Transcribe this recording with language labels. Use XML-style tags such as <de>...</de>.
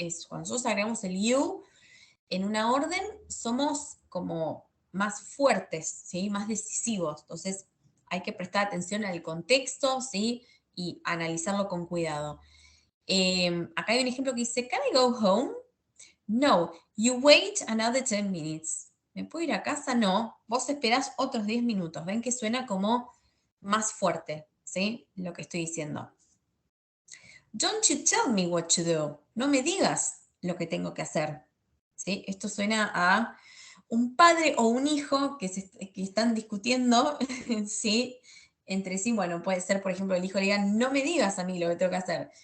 <es>Cuando nosotros agregamos el you en una orden, somos como más fuertes, ¿sí? Más decisivos. Entonces, hay que prestar atención al contexto, ¿sí? Y analizarlo con cuidado. Acá hay un ejemplo que dice,</es> <en>¿Can I go home? No, you wait another 10 minutes.</en> <es>¿Me puedo ir a casa? No, vos esperás otros 10 minutos. Ven que suena como más fuerte, ¿sí? Lo que estoy diciendo.</es> <en>Don't you tell me what to do.</en> <es>No me digas lo que tengo que hacer, ¿sí? Esto suena a un padre o un hijo que están discutiendo, ¿sí? Entre sí, bueno, puede ser, por ejemplo, el hijo le diga, no me digas a mí lo que tengo que hacer.</es>